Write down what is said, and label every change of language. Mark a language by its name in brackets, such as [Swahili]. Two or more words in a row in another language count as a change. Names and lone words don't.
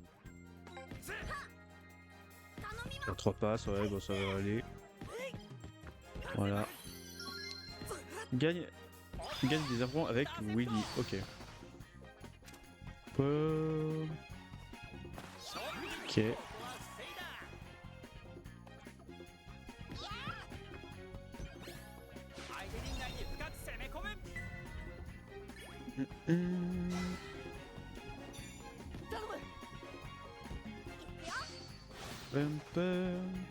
[French] Faire 3 passes, ouais, bon, ça va aller. Voilà. Gagne des points avec Willy, ok. Ok. [Japanese] 相手陣内に深く攻め込む。 Pum, pum.